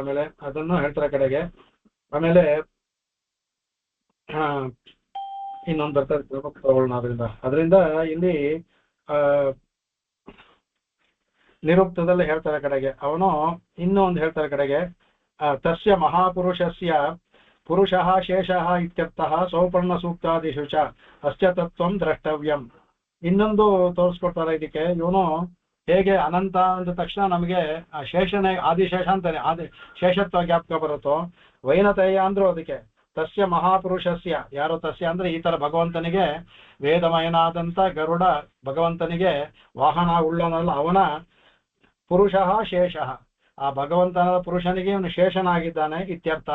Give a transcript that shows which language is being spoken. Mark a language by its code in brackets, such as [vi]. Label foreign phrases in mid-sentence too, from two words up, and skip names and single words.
[kn] ಮೇಲೆ ಅದನ್ನು ಹೇಳ್ತಾರೆ ಕಡೆಗೆ. ಆಮೇಲೆ ಇನ್ನೊಂದು ಬರ್ತದೆ ತಗೊಳ್ಳೋಣ. ಅದರಿಂದ ಇಲ್ಲಿ ನಿರುಕ್ತದಲ್ಲಿ ಹೇಳ್ತಾರೆ ಕಡೆಗೆ. ಅವನು ಇನ್ನೂ ಒಂದು ಹೇಳ್ತಾರೆ ಕಡೆಗೆ, [sa] ತಸ್ಯ ಮಹಾಪುರುಷಸ್ಯ ಪುರುಷಃ ಶೇಷಃ ಇತ್ಯರ್ಥಃ ಸೌಪರ್ಣ ಸೂಕ್ತಾದಿಷು ಚ ಅಸ್ಯ ತತ್ವಂ ದ್ರಷ್ಟವ್ಯಂ. [kn] ಇನ್ನೊಂದು ತೋರಿಸ್ಕೊಡ್ತಾರೆ ಇದಕ್ಕೆ. ಇವನು ಹೇಗೆ ಅನಂತ ಅಂದ ತಕ್ಷಣ ನಮಗೆ ಶೇಷನೇ, ಆದಿಶೇಷ ಅಂತಾನೆ, ಶೇಷತ್ವ ಜ್ಞಾಪಕ ಬರುತ್ತೋ, ವೈನತೇಯ ಅಂದ್ರು ಅದಕ್ಕೆ. [sa] ತಸ್ಯ ಮಹಾಪುರುಷಸ್ಯ, [kn] ಯಾರೋ ತಸ್ಯ ಅಂದ್ರೆ ಈ ತರ ಭಗವಂತನಿಗೆ ವೇದಮಯನಾದಂತ ಗರುಡ ಭಗವಂತನಿಗೆ ವಾಹನ ಉಳ್ಳವನಲ್ಲ, ಅವನ [sa] ಪುರುಷಃ ಶೇಷಃ, [kn] ಆ ಭಗವಂತನ ಪುರುಷನಿಗೆ ಇವನು ಶೇಷನಾಗಿದ್ದಾನೆ ಇತ್ಯರ್ಥ.